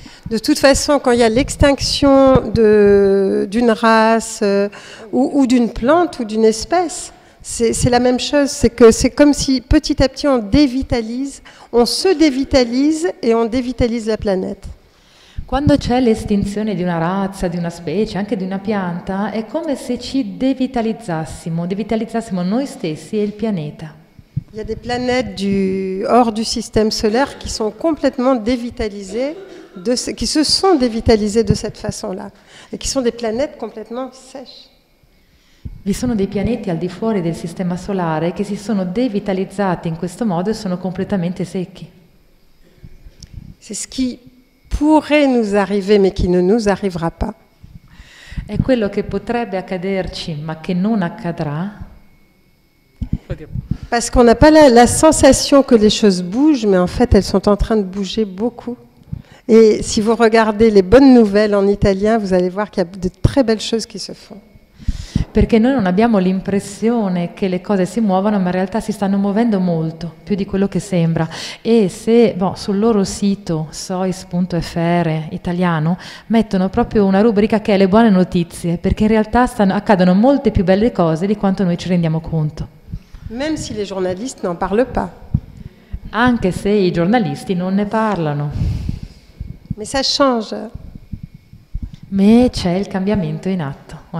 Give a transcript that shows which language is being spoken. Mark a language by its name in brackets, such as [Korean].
[French] De toute façon, quand il y a l'extinction d'une race ou d'une plante ou d'une espèce, c'est la même chose. C'est comme si petit à petit on se dévitalise et on dévitalise la planète. [Italian] Quando c'è l'estinzione di una razza, di una specie, anche di una pianta, è come se ci devitalizzassimo noi stessi e il pianeta. [French] Il y a des planètes hors du système solaire qui sont complètement dévitalisées, qui se sont dévitalisées de cette façon-là, et qui sont des planètes complètement sèches. [Italian] Vi sono dei pianeti al di fuori del sistema solare che si sono devitalizzati in questo modo e sono completamente secchi. [French] C'est ce qui pourrait nous arriver, mais qui ne nous arrivera pas. [Italian] È quello che potrebbe accaderci, ma che non accadrà. [French] Parce qu'on n'a pas la sensation que les choses bougent, mais en fait, elles sont en train de bouger beaucoup. Et si vous regardez les bonnes nouvelles en italien, vous allez voir qu'il y a de très belles choses qui se font. [Italian] Perché noi non abbiamo l'impressione che le cose si muovono, ma in realtà si stanno muovendo molto, più di quello che sembra. E se sul loro sito sois.fr italiano mettono proprio una rubrica che è le buone notizie, perché in realtà accadono molte più belle cose di quanto noi ci rendiamo conto. [French] Même si les journalistes n'en parlent pas. [Italian] Anche se i giornalisti non ne parlano. [French] Mais ça change. [Italian] Ma c'è il cambiamento in atto.